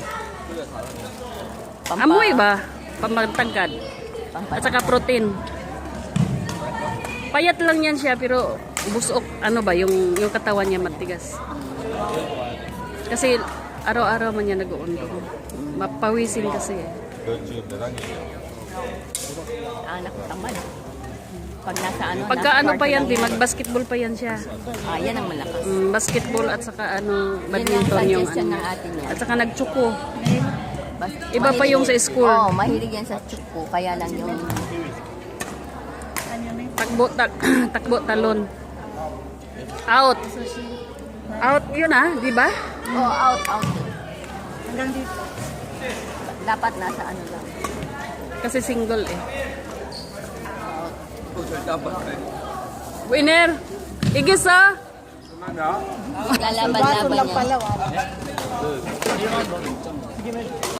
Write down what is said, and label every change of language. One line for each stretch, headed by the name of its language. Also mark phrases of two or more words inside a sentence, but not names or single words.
Filipino: Amoy ba? Pamatangkad. At saka protein. Payat lang yan siya pero busok. Ano ba? Yung katawan niya matigas. Kasi araw-araw man niya nag-uuntong. Mapawisin kasi eh.
Korean: 너 지금 몇 학년이에요?
Filipino: Ang anak ko tamad. Pag nasa ano, Pagka nasa ano pa party yan, lang. di mag-basketball pa yan siya. Yan ang malakas. Basketball at saka ano, Yun ang badminton yung suggestion ano. ng ate niya. At saka nagtsuko. Iba pa Mahilig yung sa school. Oo, mahilig yan sa tsuko. Kaya lang yung Takbo, talon. Out. Out yun ah, di ba? out. Hanggang dito. Dapat nasa ano lang. Kasi single eh.
Korean: 또 절대 안 봤네.
Filipino: Winner! Igis ah! Lalaban-laban Baso lang niya. pala, wow.